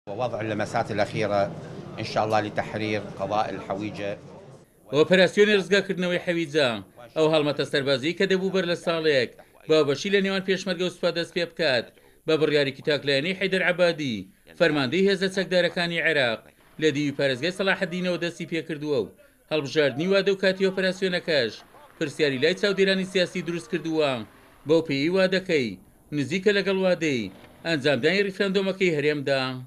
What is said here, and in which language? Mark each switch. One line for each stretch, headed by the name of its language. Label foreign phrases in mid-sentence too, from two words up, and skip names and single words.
Arabic: ووضع اللمسات الأخيرة إن شاء الله لتحرير قضاء الحويجة.
Central Kurdish: ئۆپەراسیۆنی ڕزگارکردنەوەی حەویجە ئەو هەڵمەتە سەربازی کە دەبوو بەر لە ساڵێک بابەشی لە نێوان پێشمەرگە و سوپا دەست پێ بکات بە بڕیارێکی تاکلایەنەی حەیدەر عەبادی فەرماندەی هێزە چەکدارەکانی عێراق لە دیوی پارێزگای سەلاحەددینەوە دەستی پێکردووە و هەڵبژاردننی وادە و کاتی ئۆپەراسیۆنەکەش پرسیاری لای چاودێرانی سیاسی دروست کردووە بەو پێی وادەکەی نزیکە لەگەڵ وادەی ئەنجامدانی ریفرەندۆمەکەی هەرێمدا.